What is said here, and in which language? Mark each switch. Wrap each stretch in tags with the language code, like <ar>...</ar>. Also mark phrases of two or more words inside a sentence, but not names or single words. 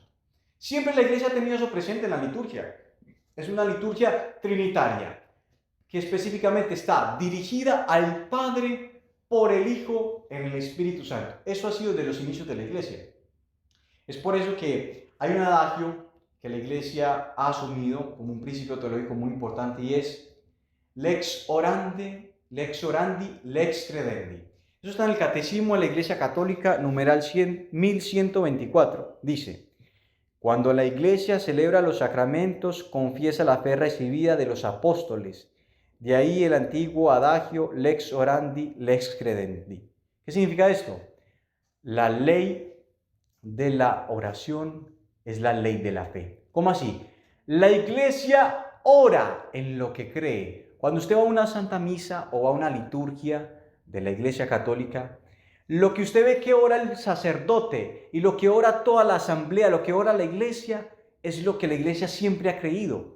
<es>Siempre la iglesia ha tenido eso presente en la liturgia. Es una liturgia trinitaria que específicamente está dirigida al Padre por el Hijo en el Espíritu Santo. Eso ha sido desde los inicios de la iglesia. Es por eso que hay un adagio que la iglesia ha asumido como un principio teológico muy importante, y es</es> <la>lex orandi, lex credendi.</la> <es>Eso está en el Catecismo de la Iglesia Católica, numeral 1124. Dice: cuando la iglesia celebra los sacramentos, confiesa la fe recibida de los apóstoles. De ahí el antiguo adagio</es> <la>lex orandi, lex credendi.</la> <es>¿Qué significa esto? La ley de la oración es la ley de la fe. ¿Cómo así? La iglesia ora en lo que cree. Cuando usted va a una santa misa o a una liturgia de la iglesia católica, lo que usted ve que ora el sacerdote y lo que ora toda la asamblea, lo que ora la iglesia, es lo que la iglesia siempre ha creído.</es>